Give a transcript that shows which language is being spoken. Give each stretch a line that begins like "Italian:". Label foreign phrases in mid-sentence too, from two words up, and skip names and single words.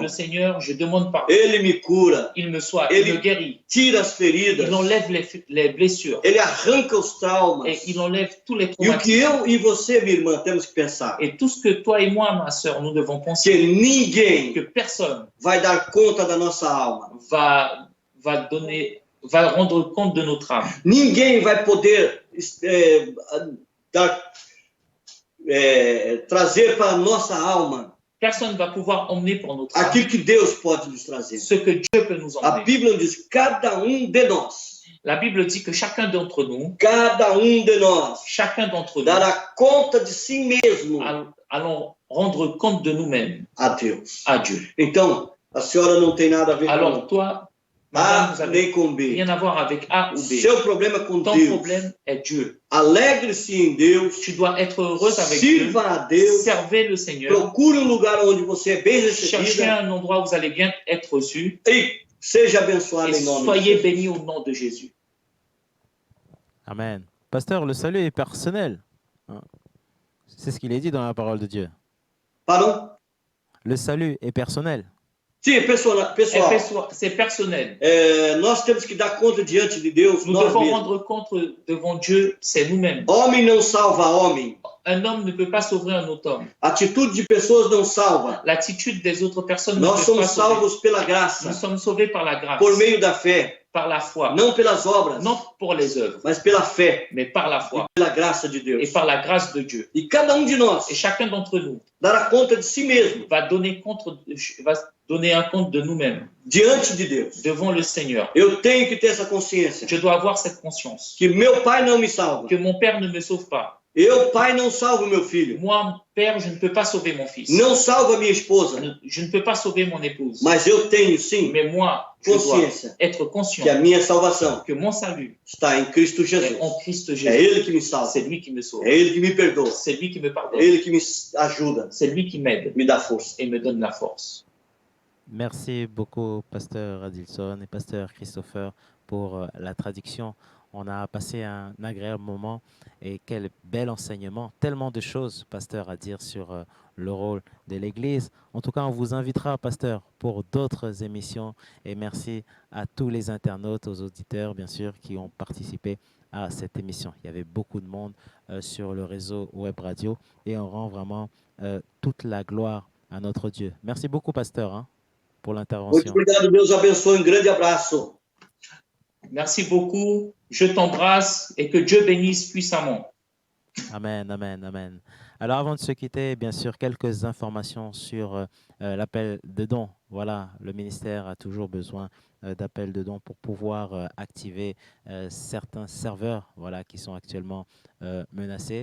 French: le Seigneur, je demande pardon.
Portuguese: Ele me cura,
French: Il me guérit.
Portuguese: tira as feridas,
French: Il enlève les blessures.
Portuguese: ele arranca os traumas.
French: Et il enlève tous les
Portuguese: E o que
French: traumatismes.
Portuguese: eu e você, minha irmã, temos que pensar:
French: Et tout ce que toi et moi, ma sœur, nous devons
Portuguese: que
French: penser,
Portuguese: ninguém
French: que personne
Portuguese: vai dar conta da nossa alma.
French: va rendre compte de notre âme.
Portuguese: Ninguém vai poder trazer para a nossa alma
French: Personne ne va pouvoir emmener pour notre âme
Portuguese: aquilo que Deus pode nos trazer.
French: ce que Dieu peut nous
Portuguese: A
French: emmener.
Portuguese: Bíblia diz: cada de nós,
French: La Bible dit que chacun d'entre nous,
Portuguese: dará conta de si mesmo
French: allons rendre compte de nous-mêmes
Portuguese: a Deus.
French: à Dieu.
Portuguese: Então, a senhora não tem nada a ver
French: Alors
Portuguese: com
French: toi, Madame,
Portuguese: A
French: vous avez
Portuguese: nem com B.
French: rien à voir avec A ou B.
Portuguese: Seu problema é com
French: Ton
Portuguese: Deus.
French: problème est Dieu.
Portuguese: Alegre-se em Deus.
French: Tu dois être heureuse avec Dieu.
Portuguese: Sirva a Deus.
French: Servez le Seigneur.
Portuguese: Procure um lugar onde você é bem
French: Cherchez
Portuguese: recebida.
French: un endroit où vous allez bien être reçu.
Portuguese: E seja abençoado
French: Et
Portuguese: em nome de
French: soyez
Portuguese: Jesus.
French: bénis au nom de Jésus. Amen. Pasteur, le salut est personnel. Hein. C'est ce qu'il est dit dans la parole de Dieu. Pardon? Le salut est personnel.
Portuguese: Sim, pessoal,
French: C'est personnel.
Portuguese: nós temos que dar conta diante de Deus,
French: Nous
Portuguese: nós
French: devons
Portuguese: mesmos.
French: rendre compte devant Dieu, c'est nous-mêmes.
Portuguese: Homem não salva homem.
French: Un homme ne peut pas sauver un autre homme.
Portuguese: Atitude de pessoas não salva.
French: L'attitude des autres personnes ne
Portuguese: Nós
French: peut
Portuguese: somos
French: pas sauver.
Portuguese: salvos pela
French: Nous
Portuguese: graça,
French: sommes sauvés par la grâce,
Portuguese: por meio da fé,
French: par la foi.
Portuguese: não pelas obras,
French: Non pour les œuvres,
Portuguese: mas pela fé,
French: mais par la foi
Portuguese: pela graça de
French: et
Portuguese: Deus.
French: par la grâce de Dieu.
Portuguese: E cada um de nós
French: Et chacun d'entre nous
Portuguese: dará conta de si mesmo
French: va donner un compte de nous-mêmes
Portuguese: diante de Deus.
French: devant le Seigneur.
Portuguese: Eu tenho que ter essa consciência
French: Je dois avoir cette conscience
Portuguese: que meu pai não me salva.
French: que mon Père ne me sauve pas.
Portuguese: Eu, pai, não salvo meu filho.
French: Moi, Père, je ne peux pas sauver mon fils.
Portuguese: Não salva minha esposa.
French: Je ne peux pas sauver mon épouse.
Portuguese: Mas eu tenho sim
French: Mais moi, je dois
Portuguese: consciência
French: être conscient
Portuguese: que a minha salvação
French: que mon salut
Portuguese: está em Cristo
French: est
Portuguese: Jesus.
French: en Christ
Portuguese: É
French: Jésus.
Portuguese: Ele que me salva.
French: C'est lui qui me sauve.
Portuguese: É Ele que me perdoa.
French: C'est lui qui me
Portuguese: É
French: pardonne.
Portuguese: Ele que me ajuda,
French: C'est lui qui m'aide
Portuguese: me dá força.
French: et me donne la force. Merci beaucoup, Pasteur Adilson et Pasteur Christopher, pour la traduction. On a passé un agréable moment et quel bel enseignement. Tellement de choses, Pasteur, à dire sur le rôle de l'Église. En tout cas, on vous invitera, Pasteur, pour d'autres émissions. Et merci à tous les internautes, aux auditeurs, bien sûr, qui ont participé à cette émission. Il y avait beaucoup de monde sur le réseau Web Radio et on rend vraiment toute la gloire à notre Dieu. Merci beaucoup, Pasteur, hein, pour
Portuguese: Muito
French: l'intervention.
Portuguese: obrigado, Deus abençoe. Grande abraço.
French: Merci beaucoup. Je t'embrasse et que Dieu bénisse puissamment. Amen, amen, amen. Alors avant de se quitter, bien sûr, quelques informations sur l'appel de dons. Voilà, le ministère a toujours besoin d'appels de dons pour pouvoir activer certains serveurs, voilà, qui sont actuellement menacés.